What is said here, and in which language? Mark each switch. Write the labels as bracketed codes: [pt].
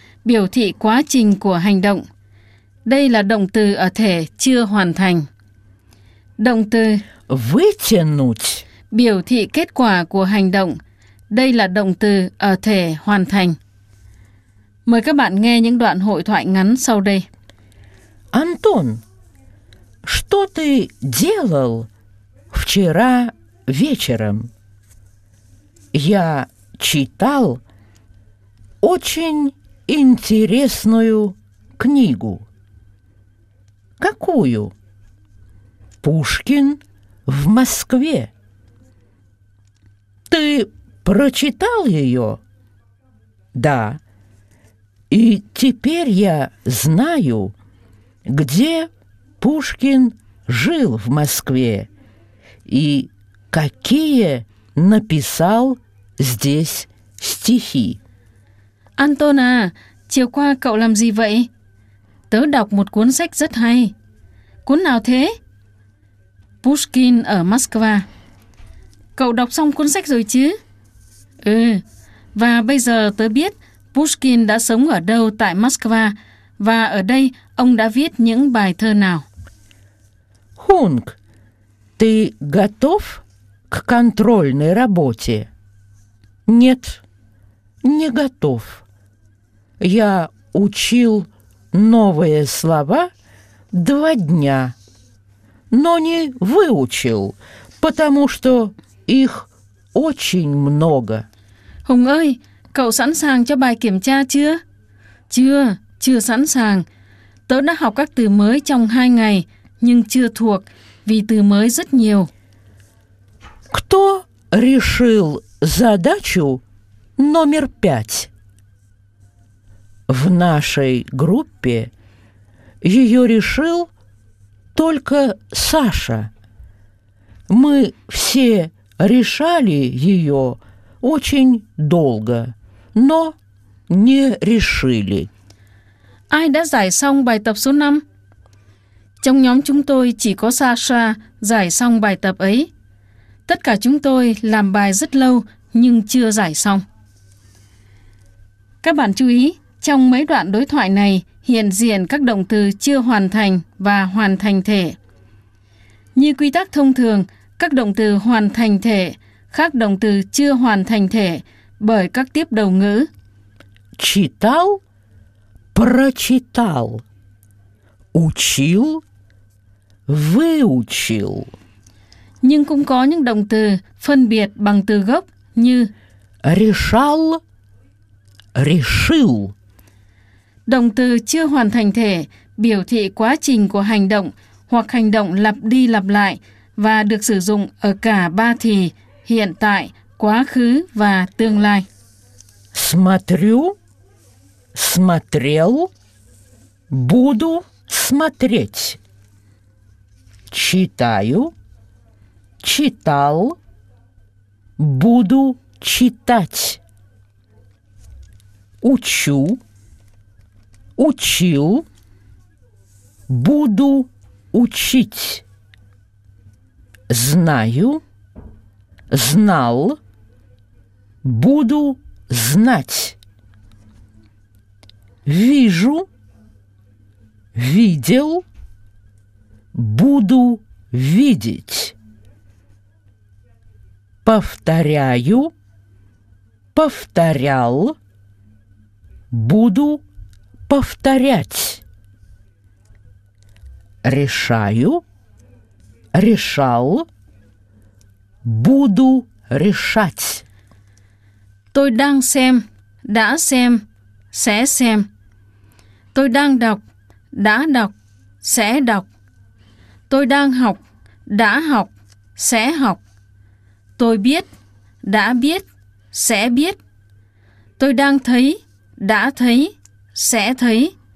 [vi] biểu thị quá trình của hành động. Đây là động từ ở thể chưa hoàn thành. Động từ [ru] вытянуть [vi] biểu thị kết quả của hành động. Đây là động từ ở thể hoàn thành. Mời các bạn nghe những đoạn hội thoại ngắn sau đây. [ru] Антон, что ты делал вчера вечером? Я читал очень интересную книгу. Какую? Пушкин в Москве. Ты прочитал ее? Да. И теперь я знаю, где Пушкин жил в Москве и какие написал здесь стихи. [vi] Антон, а, chiều qua cậu làm gì vậy? Tớ đọc một cuốn sách rất hay. Cuốn nào thế? Pushkin ở Moscow. Cậu đọc xong cuốn sách rồi chứ? Ừ, và bây giờ tớ biết Pushkin đã sống ở đâu tại Moscow và ở đây ông đã viết những bài thơ nào. [ru] Хунг, ты готов к контрольной работе? Нет, не готов. Я учил новые слова два дня. но не выучил, потому что их очень много. [vi] Hùng ơi, cậu sẵn sàng cho bài kiểm tra chưa? Chưa, chưa sẵn sàng. Tớ đã học các từ mới trong 2 ngày, nhưng chưa thuộc, vì từ mới rất nhiều. [ru] Кто решил задачу номер 5? В нашей группе ее решил только Саша. Мы все решали ее очень долго, но не решили. [vi] Ai đã giải xong bài tập số 5? Trong nhóm chúng tôi chỉ có Sasha giải xong bài tập ấy. Tất cả chúng tôi làm bài rất lâu nhưng chưa giải xong. Các bạn chú ý, trong mấy đoạn đối thoại này hiện diện các động từ chưa hoàn thành và hoàn thành thể. Như quy tắc thông thường, các động từ hoàn thành thể khác động từ chưa hoàn thành thể bởi các tiếp đầu ngữ. [ru] Читал, прочитал, учил, выучил. [vi] Nhưng cũng có những động từ phân biệt bằng từ gốc như [ru] решал, решил. [vi] Động từ chưa hoàn thành thể biểu thị quá trình của hành động hoặc hành động lặp đi lặp lại và được sử dụng ở cả ba thì hiện tại, quá khứ và tương lai. [ru] Смотрю, смотрел, буду смотреть. Читаю, читал, буду читать. Учу, учил, буду учить. Знаю, знал, буду знать. Вижу, видел, буду видеть. Повторяю, повторял, буду повторять. Решаю, решал, буду решать. [vi] Tôi đang xem, đã xem, sẽ xem. Tôi đang đọc, đã đọc, sẽ đọc. Tôi đang học, đã học, sẽ học. Tôi biết, đã biết, sẽ biết. Tôi đang thấy, đã thấy, sẽ thấy.